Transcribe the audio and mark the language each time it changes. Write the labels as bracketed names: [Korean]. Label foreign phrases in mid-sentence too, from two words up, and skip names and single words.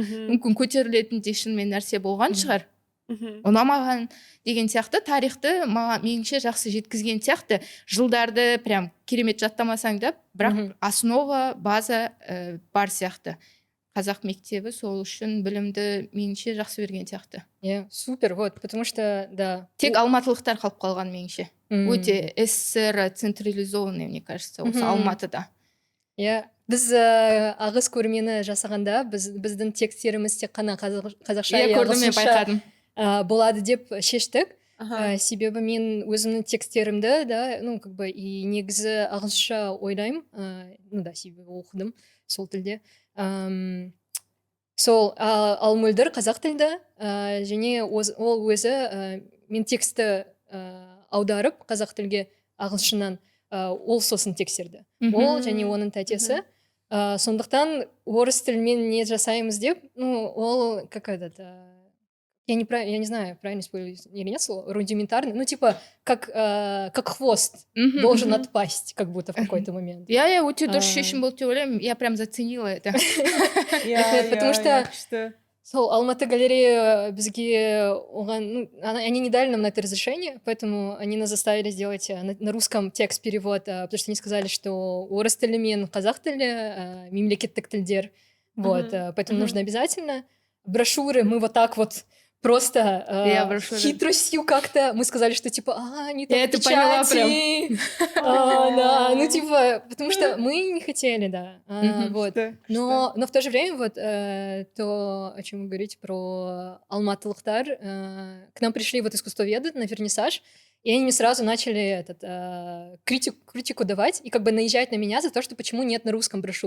[Kazakh] Мүмкін көтерілетін де шынымен нәрсе болған шығар. Ұнамаған деген сияқты тарихты меніңше жақсы жеткізген сияқты. Жылдарды прям керемет жаттамасаң да, бірақ основа, база бар сияқты. Қазақ мектебі сол үшін білімді меніңше жақсы берген сияқты. [Russian] Супер, вот, потому что, да. [Kazakh] Тек алматылықтар қалып қалған меніңше. [Russian] Өте СССР централизованный, мне кажется, [Kazakh] осы Алматыда. Біз ағыс көрмені жасағанда, біздің текстеріміз тек қана қазақша и ағылшынша болады деп шештік. Себебі мен өзімнің текстерімді, да, [Russian] ну, как бы, и [Kazakh] негізі ағылшынша ойлаймын, [Russian] ну да, [Kazakh] себебі оқыдым сол тілде. Сол, ал мөлдір қазақ тілді, және ол өзі мен тексті аударып қазақ тілге ағылшыннан ол сосын тексерді. Ол және оның тәтесі. Сондықтан орыс тілмен не жасаймыз деп, ну, ол, [Russian] как этот, я не знаю, правильно использую или нет слово, рудиментарный, ну, типа, как хвост должен отпасть, как будто в какой-то момент. [Kazakh] Я өте дұрыс шешім болды деп ойлаймын, [Russian] я прям заценила это. Потому что [Kazakh] сол Алматы галерея бізге оған, [Russian] ну, они не дали нам на это разрешение, поэтому они нас заставили сделать на русском текст-перевод, потому что они сказали, что [Kazakh] орыс тілі мен қазақ тілі мемлекеттік тілдер, [Russian] вот, поэтому нужно обязательно. Брошюры мы вот так вот просто хитростью как-то мы сказали, что типа, не так это поняла прям. Да, ну типа, потому что мы не хотели, да. Вот. Но в то же время вот то, о чем вы говорите про алматылықтар, к нам пришли вот искусствоведы на вернисаж, и они мне сразу начали критику давать и как бы наезжать на меня за то, что почему нет на русском брошюр.